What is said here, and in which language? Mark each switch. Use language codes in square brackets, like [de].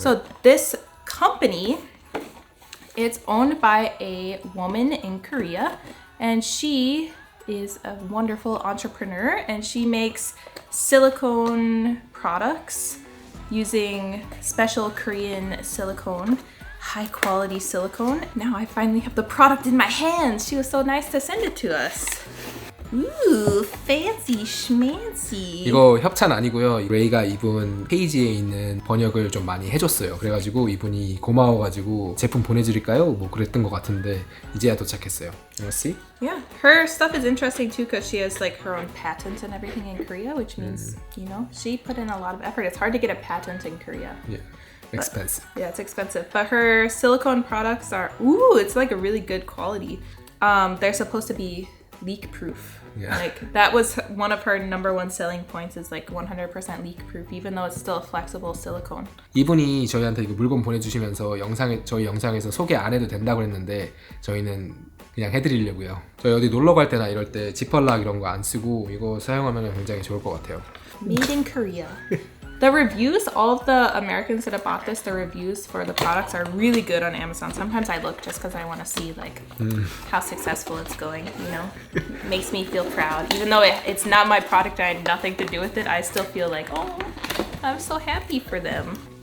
[en] So this company, it's owned by a woman in Korea, and she is a wonderful entrepreneur, and she makes silicone products using special Korean silicone, high quality silicone. Now I finally have the product in my hands. She was so nice to send it to us. Ooh, fancy schmancy. [ko] 이거 협찬 아니고요. 레이가 이분 페이지에 있는 번역을 좀 많이 해줬어요. 그래가지고 이분이 고마워가지고 제품 보내드릴까요? 뭐 그랬던 것 같은데 이제야 도착했어요. [en] Wanna see? Yeah, her stuff is interesting too because she has like her own patents and everything in Korea, which means, you know, she put in a lot of effort. It's hard to get a patent in Korea. Yeah. Expensive. Yeah, it's expensive. But her silicone products are, it's like a really good quality. They're supposed to be leak proof. Yeah. Like that was one of her number one selling points is like 100% leak proof, even though it's still a flexible silicone. [ko] 이분이 저희한테 이거 물건 보내주시면서 저희 영상에서 소개 안 해도 된다고 했는데 저희는 그냥 해드리려고요. 저희 어디 놀러 갈 때나 이럴 때 지퍼락 이런 거 안 쓰고 이거 사용하면 굉장히 좋을 것 같아요. [en] Made in Korea. The reviews, all of the Americans that have bought this, the reviews for the products are really good on Amazon. Sometimes I look just because I want to see like how successful it's going, you know. It makes me feel proud. Even though it's not my product, I had nothing to do with it, I still feel like, oh, I'm so happy for them.